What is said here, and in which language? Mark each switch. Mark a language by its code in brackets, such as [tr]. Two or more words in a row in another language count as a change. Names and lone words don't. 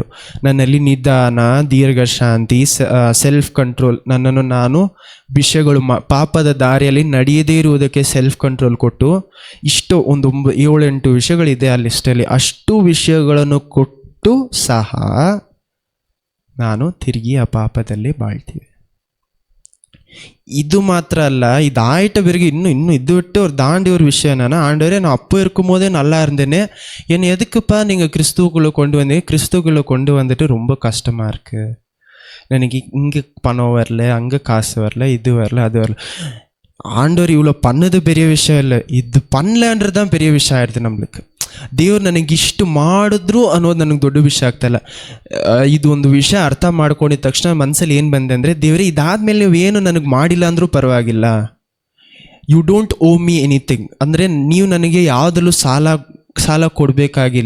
[kn] ನನ್ನಲ್ಲಿ ನಿಧಾನ, ದೀರ್ಘ ಶಾಂತಿ, [en] self control, [kn] ನನ್ನನ್ನು ನಾನು ವಿಷಯಗಳು ಪಾಪದ ದಾರಿಯಲ್ಲಿ ನಡೆಯದೇ ಇರುವುದಕ್ಕೆ [en] self control [kn] ಕೊಟ್ಟು, ಇಷ್ಟು ಒಂದು 7-8 ವಿಷಯಗಳಿದೆ ಆ ಲಿಸ್ಟಲ್ಲಿ. ಅಷ್ಟು ವಿಷಯಗಳನ್ನು ಕೊಟ್ಟು ಸಹ ನಾನು ತಿರುಗಿ ಆ ಪಾಪದಲ್ಲಿ ಬಾಳ್ತೀವಿ. ಇದು ಮಾತ್ರ ಅಲ್ಲ, ಇದಾಯ್ತು [ta] பிறகு இன்னும் இது விட்டு ஒரு தாண்டி ஒரு விஷயம் என்னன்னா, ஆண்டவரே நான் அப்போ இருக்கும்போதே நல்லா இருந்தேனே, என்னை எதுக்குப்பா நீங்கள் கிறிஸ்துவுக்குள்ளே கொண்டு வந்தீங்க? கிறிஸ்துவுக்குள்ளே கொண்டு வந்துட்டு ரொம்ப கஷ்டமாக இருக்குது, எனக்கு இங்கே பணம் வரல, அங்கே காசு வரல, இது வரல, அது வரல. ஆண்டவர் இவ்வளோ பண்ணது பெரிய விஷயம் இல்லை, இது பண்ணலன்றது தான் பெரிய விஷயம் ಆಯಿತು நம்மளுக்கு. [kn] ದೇವ್ರು ನನಗೆ ಇಷ್ಟು ಮಾಡಿದ್ರು ಅನ್ನೋದು ನನಗೆ ದೊಡ್ಡ ವಿಷಯ ಆಗ್ತಾಯಿಲ್ಲ. ಇದು ಒಂದು ವಿಷಯ ಅರ್ಥ ಮಾಡ್ಕೊಂಡಿದ ತಕ್ಷಣ ಮನಸ್ಸಲ್ಲಿ ಏನು ಬಂದೆ ಅಂದರೆ, ದೇವರೇ ಇದಾದಮೇಲೆ ನೀವೇನು ನನಗೆ ಮಾಡಿಲ್ಲ ಅಂದರೂ ಪರವಾಗಿಲ್ಲ, [en] you don't owe me anything. [kn] ಅಂದರೆ ನೀವು ನನಗೆ ಯಾವುದಲ್ಲೂ ಸಾಲ ಕೊಡಬೇಕಾಗಿಲ್ಲ.